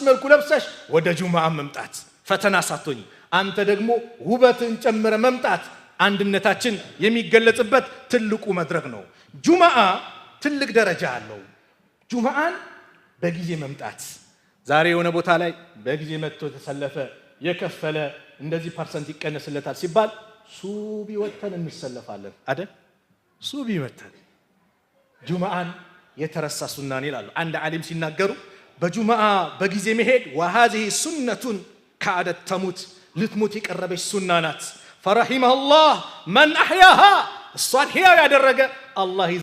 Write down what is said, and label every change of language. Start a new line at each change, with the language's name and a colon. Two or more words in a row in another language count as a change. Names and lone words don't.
Amharic: መልኩ ለብሰሽ ወደ ጁምዓ መምጣት ፈተና ሳትሆኝ፣ አንተ ደግሞ ውበትን ጨምረ መምጣት አንድነታችን የሚገለጽበት ትልቁ መድረክ ነው። ጁምዓ ትልቅ ደረጃ አለው። ጁምዓን በጊዜ መምጣት። ዛሬ የሆነ ቦታ ላይ በጊዜ መጥቶ ተሰለፈ የከፈለ እንደዚህ ፐርሰንት ይቀነስለታል ሲባል ሱቢ ወተን እንሰለፋለን አይደል? ሱቢ ወተን ጁምዓን የተረሳ ሱናን ይላሉ። አንድ ዓሊም ሲናገሩ በጁምዓ በጊዜ መሄድ
Arabic: وهذه سنة كادت تموت
Amharic: ልትሞት የቀረበች ሱና ናት።
Arabic: فرحمه الله من أحياها
Amharic: እሷን ሕያው ያደረገ አላህ